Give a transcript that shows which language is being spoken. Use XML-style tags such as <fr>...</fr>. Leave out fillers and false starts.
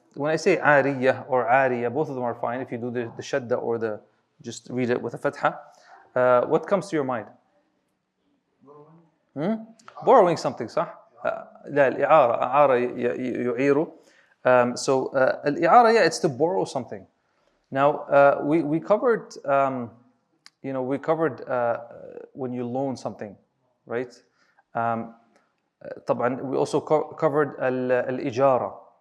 <en>When I say Ariyah or Ariyah, both of them are fine. If you do the shadda or just read it with a fatha, what comes to your mind? Borrowing something,</en> <ar>صح؟ لا الإعارة أعار يعير.</ar> <en>So الإعارة, yeah, it's to borrow something. Now we covered we covered when you loan something, right?</en> <ar>طبعا</ar> <en>we also covered الإجارة.</en>